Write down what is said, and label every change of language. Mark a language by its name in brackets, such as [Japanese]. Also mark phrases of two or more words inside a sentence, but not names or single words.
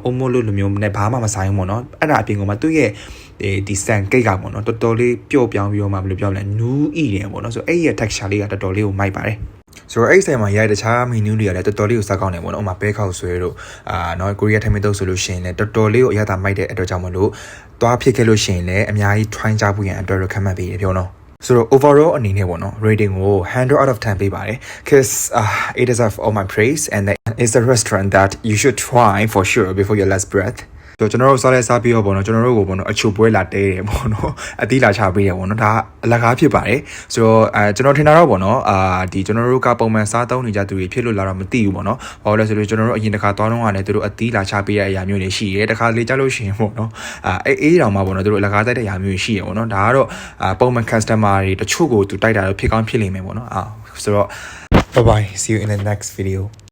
[Burmese] အုံမို့လို့လိုမျိုးနဲ့ဘာမှမဆိုင်ဘူးပေါ့နော်အဲ့ဒါအပြင်ကမှသူ့ရဲ့ဒီဆန်ကိတ်ကပေါ့နော်တော်တော်လေးပျော့ပြောင်းပြီးတော့မှဘယ်လိုပြောမလဲနူးဤတယ်ပေါ့နော်ဆိုအဲ့ရဲ့ texture လေးကတော်တော်လေးကိုမိုက်ပါတယ်ဆိုတော့အဲ့ဆိုင်မှာရိုက်တခြား menu တွေကလည်းတော်တော်လေးကိုစားကောင်းတယ်ပေါ့နော်ဥပမာပဲခောက် ဆွဲတို့နော်ကိုရီးယားထမင်းတုပ်ဆိုလို့ရှိရင်လည်းတော်တော်လေးကိုအရသာမိုက်တဲ့အတွက်ကြောင့်မလို့သွားဖြစ်ခဲ့လို့ရှိရင်လည်းအများကြီး try ကြဖို့ရန်အတွက် recommend ပေးရပြောနော် [English] So overall [Burmese] အနေနဲ့ပေါ့နော် rating ကို [English] 100 out of 10 ပေးပါတယ် cuz it deserves all my praise and it's a restaurant that you should try for sure before your last breath [Burmese] ဆိုကျွန်တော်တို့စားလဲစားပြီး တော့ပေါ့နော်ကျွန်တော်တို့ကိုပေါ့နော်အချိုပွဲလာတဲတယ်ပေါ့နော်အသီးလာချပေးတယ်ပေါ့နော်ဒါအလကားဖြစ်ပါတယ်ဆိုတော့ကျွန်တော်ထင်တာတော့ပေါ့နော်ဒီကျွန်တော်တို့ကပုံမှန်စားသုံးနေကြသူတွေဖြစ်လို့လာတော့မသိဘူးပေါ့နော်ဘာလို့လဲဆိုတော့ကျွန်တော်တို့အရင်တစ်ခါသွားတော့ကလည်းသူတို့အသီးလာချပေးတဲ့အရာမျိုးတွေရှိတယ်တစ်ခါလေကြားလို့ရှိရင်ပေါ့နော်အေးတောင်မှပေါ့နော်သူတို့အလကားတိုက်တဲ့အရာမျိုးတွေရှိရပေါ့နော်ဒါကတော့ပုံမှန် customer တွေတချို့ကိုသူတိုက်တာတော့ဖြစ်ကောင်းဖြစ်လိမ့်မယ်ပေါ့နော်ဆိုတော့ [English] bye bye see you in the next video